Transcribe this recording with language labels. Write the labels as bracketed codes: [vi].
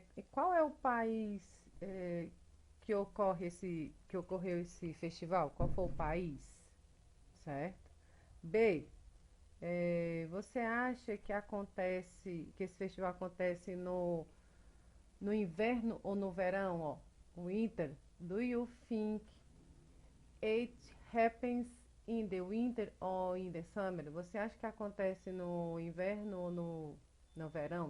[pt] Qual é o país que ocorreu esse festival? Qual foi o país? Certo? B. Você acha que esse festival acontece no inverno ou no verão? [en] Ó, winter. Do you think it happens in the winter or in the summer? [pt] Você acha que acontece no inverno ou no verão?